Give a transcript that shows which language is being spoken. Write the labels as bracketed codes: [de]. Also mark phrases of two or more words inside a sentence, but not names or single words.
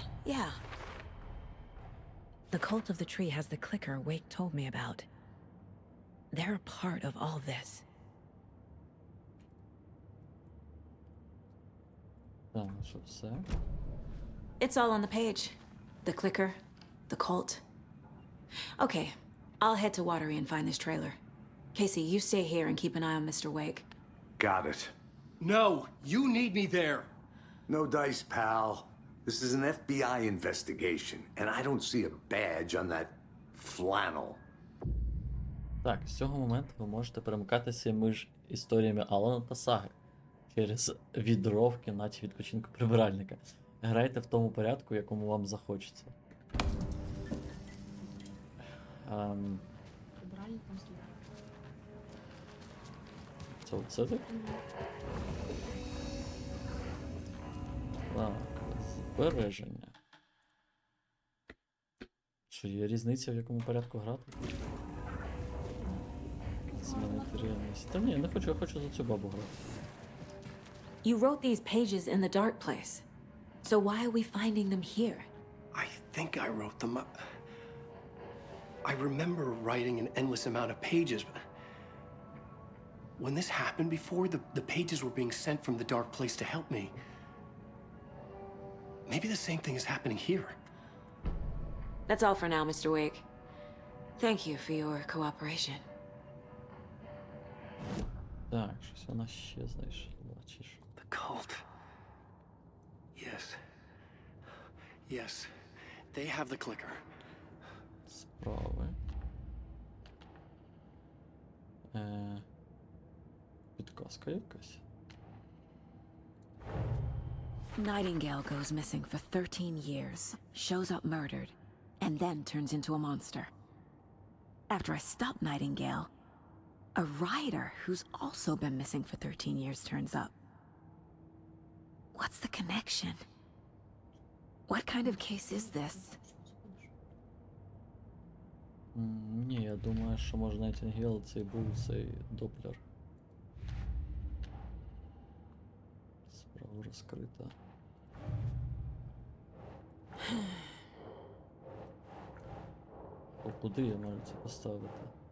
[en] Yeah. The cult of the tree has the clicker Wake told me about. They're a part of all this. [uk] Так, що все? [en] It's all on the page. The clicker, the cult. Okay, I'll head to Watery and find this trailer. Casey, you stay here and keep an eye on Mr. Wake. Got it. No, you need me there. No dice, pal. This is an FBI investigation, and I don't see a badge on that flannel. [uk] Так, з цього моменту ви можете перемикатися між історіями Алана та Саги через відро в кімнаті відпочинку прибиральника. Грайте в тому порядку, якому вам захочеться. Прибиральник там слід. Це оце так? Так, збереження. Що, є різниця, в якому порядку грати? Змінити реальність. Та ні, не хочу, я хочу за цю бабу грати. [en] You wrote these pages in the dark place. So why are we finding them here? I think I wrote them up. I remember writing an endless amount of pages, but when this happened before, the pages were being sent from the dark place to help me. Maybe the same thing is happening here. That's all for now, Mr. Wake. Thank you for your cooperation. [uk] Так, щось вона ще знайшла, чи що? [en] The cult. Yes. Yes. They have the clicker. [uk] Справи. Підказка якась. [en] Nightingale goes missing for 13 years, shows up murdered, and then turns into a monster. After I stop Nightingale, a rider who's also been missing for 13 years turns up. What's the connection? What kind of case is this? [uk] Ні, я думаю, що може Найтінгейл це і був цей доплер. Справа розкрита. О, куди я можу це поставити?